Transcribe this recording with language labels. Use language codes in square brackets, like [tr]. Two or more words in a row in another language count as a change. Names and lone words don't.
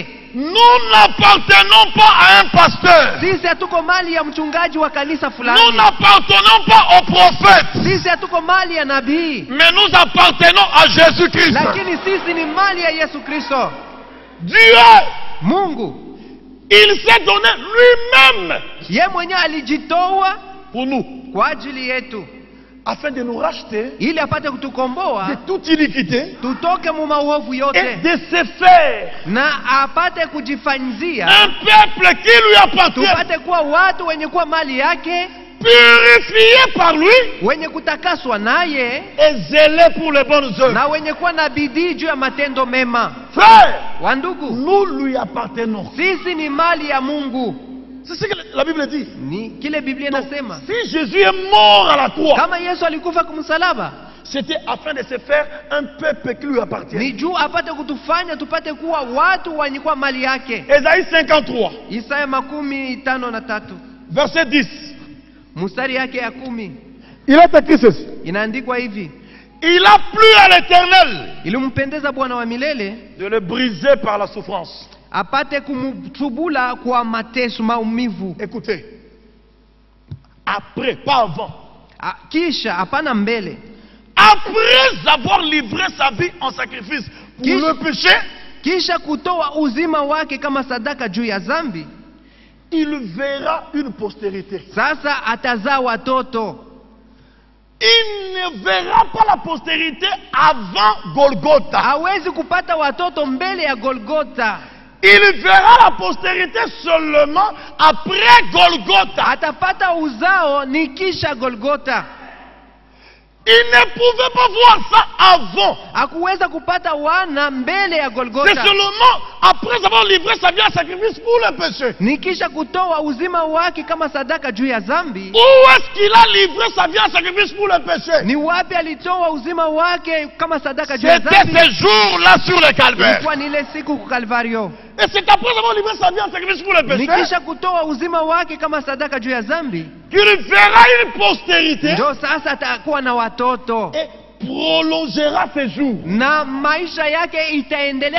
[fr] Nous n'appartenons pas à un pasteur. [sw] Sisi hatuko mali ya mchungaji wa kanisa [fr] Nous [sw] fulani, [fr] n'appartenons pas au prophète. [sw] sisi hatuko mali ya nabii, [fr] Mais nous appartenons à Jésus-Christ. [sw] lakini sisi ni mali ya Yesu Kristo. [fr] Dieu, [sw] Mungu [fr] il s'est donné lui-même [sw] ye mwenyewe alijitoa [fr] pour nous, [sw] kwa ajili yetu, [fr] afin de nous racheter [sw] ili apate [fr] de [sw] kutukomboa [fr] toute iniquité [sw] tutoke mu maovu [fr] et [sw] yote, [fr] de se faire [sw] na apate kujifanyizia [fr] un peuple qui lui appartient, [sw] tupate kuwa watu wenye kuwa mali yake, [fr] purifié par lui [sw] wenye kutakaswa naye, [fr] et zélé pour les bonnes œuvres. [sw] na wenye kuwa na bidii juu ya matendo mema. [fr] Frère, [sw] Wandugu, [fr] nous lui appartenons. [sw] sisi ni mali ya Mungu. [fr] C'est ce que la Bible dit. [sw] Ni kile Biblia [fr] Donc, [sw] inasema. [fr] si Jésus est mort à la croix, [sw] Kama Yesu alikufa kumsalaba, [fr] c'était afin de se faire un peuple qui lui appartient. [sw] ni juu apate kutufanya tupate kuwa watu wenye kuwa mali yake. [fr] Ésaïe 53, [sw] Isaya 53 [fr] verset 10. [sw] mstari yake ya 10 [fr] Il est écrit ceci: [sw] inaandikwa hivi: [fr] il a plu à l'Éternel [sw] ilimpendeza Bwana wa milele [fr] de le briser par la souffrance. [sw] apate kumtubula kwa mateso, maumivu. [fr] Écoutez, après, pas avant, [sw] Kisha hapana mbele, [fr] après avoir livré sa vie en sacrifice pour Qui- le péché, [sw] kisha kutoa uzima wake kama sadaka juu ya dhambi, [fr] il verra une postérité. [sw] sasa atazaa watoto. [fr] Il ne verra pas la postérité avant Golgotha. [sw] Hawezi kupata watoto mbele ya Golgota, [fr] Il verra la postérité seulement après Golgotha. [sw] atapata uzao ni kisha Golgota. [fr] Il ne pouvait pas voir ça avant. [sw] Hakuweza kupata wana mbele ya [fr] C'est [sw] Golgota, [fr] seulement après avoir livré sa vie en sacrifice pour le péché. [sw] ni kisha kutoa uzima wake kama sadaka juu ya dhambi. [fr] Où est-ce qu'il a livré sa vie en sacrifice pour le péché? [sw] Ni wapi alitoa uzima wake kama sadaka juu ya [fr] C'était [sw] dhambi? [fr] ces jours-là sur le calvaire. [sw] Ilikuwa ni ile siku ku Kalvario. [fr] Et c'est après avoir livré sa vie en sacrifice pour le [sw] Ni [fr] péché [sw] kisha kutoa uzima wake kama sadaka juu ya dhambi, [fr] qu'il verra une postérité [sw] ndio sasa atakuwa na watoto [fr] et prolongera ses jours. [sw] na maisha yake itaendelea